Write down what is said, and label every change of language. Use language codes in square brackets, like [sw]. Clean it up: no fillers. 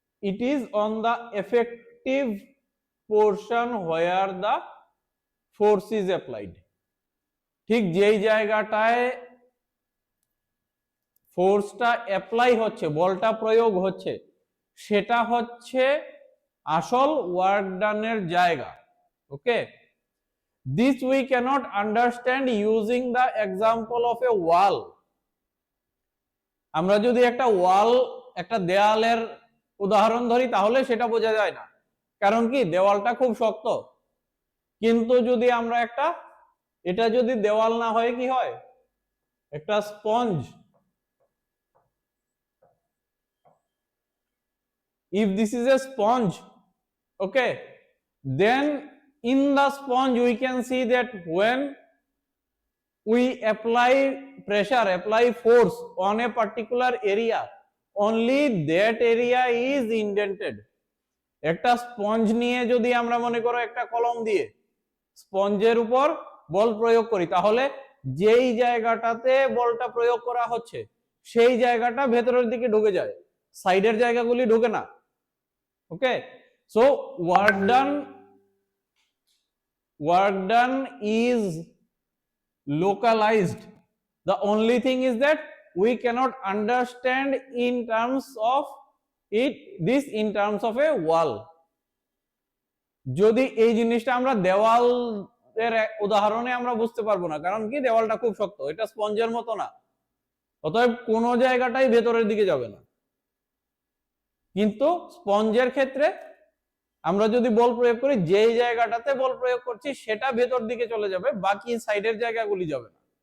[en] it is on the effective portion where the force is applied, [bn] ঠিক যেই জায়গাটায় ফোর্সটা apply হচ্ছে, বলটা প্রয়োগ হচ্ছে, সেটা হচ্ছে আসল ওয়ার্ক ডানের জায়গা। [en] Okay, this we cannot understand using the example of a wall. [bn] আমরা যদি একটা ওয়াল, একটা দেয়ালের উদাহরণ ধরি তাহলে সেটা বোঝা যায় না, কারণ কি দেওয়ালটা খুব শক্ত। কিন্তু যদি আমরা একটা, এটা যদি দেওয়াল না হয় কি হয়, একটা sponge, [en] if this is a sponge, okay, then in the sponge we can see that when we apply pressure, apply force on a particular area, only that area is indented. [bn] একটা স্পঞ্জ নিয়ে যদি আমরা মনে করো একটা কলম দিয়ে স্পঞ্জের উপর বল প্রয়োগ করি, তাহলে যেই জায়গাটাতে বলটা প্রয়োগ করা হচ্ছে সেই জায়গাটা ভেতরের দিকে ঢুকে যায়, সাইডের জায়গাগুলি ঢুকে না। [en] Okay, so work done is localized. The only thing is that we cannot understand in terms of this in terms of a wall. [bn] যদি এই জিনিসটা আমরা দেওয়ালের উদাহরণে আমরা বুঝতে পারবো না, কারণ কি দেওয়ালটা খুব শক্ত, এটা স্পঞ্জের মতো না, অতএব কোন জায়গাটাই ভেতরের দিকে যাবে না। কিন্তু স্পঞ্জের ক্ষেত্রে আমরা যদি বল প্রয়োগ করি, যেই জায়গাটাতে বল প্রয়োগ করছি সেটা ভেতর দিকে চলে যাবে, বাকি সাইডের জায়গাগুলি যাবে না।